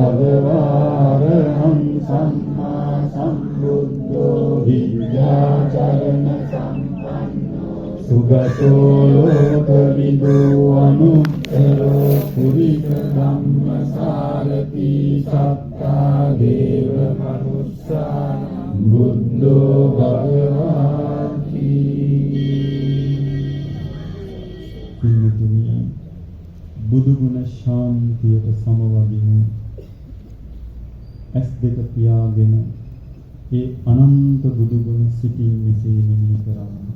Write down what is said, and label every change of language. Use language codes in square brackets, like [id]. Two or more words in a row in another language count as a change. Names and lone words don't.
[pi] භගවාරහං සම්මා සම්බුද්ධෝ විද්‍යාචරණ සම්පන්නෝ සුගතෝ ලෝකවිදු අනුත්තරෝ පුරිස ධම්මසාරති සත්තා දේව මනුස්සානං බුද්ධෝ භගවාති. [si] පින්තුනි, බුදු ගුණ ශාන්තියට සමවදින ඇස් දෙක පියාගෙන ඒ අනන්ත බුදු ගුණ සිතින් මෙසේ මෙනෙහි කරන්න.